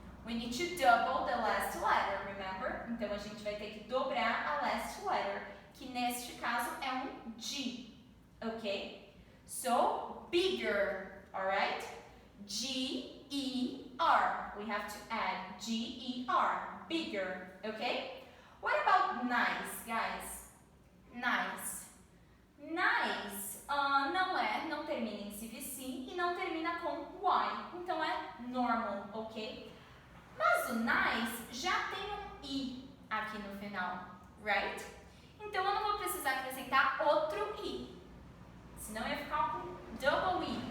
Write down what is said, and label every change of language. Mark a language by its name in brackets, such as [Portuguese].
[English] We need to double the last letter, remember? [Portuguese] Então a gente vai ter que dobrar a [English] last letter, [Portuguese] que neste caso é G, ok? [English] So, bigger, alright? G-E-R. We have to add G-E-R, bigger, okay? What about nice, guys? Nice. [Portuguese] Nice não termina em CVC e não termina com Y, então é normal, ok? Mas o nice já tem I aqui no final, right? Então eu não vou precisar acrescentar outro I, senão ia ficar com [English] double I.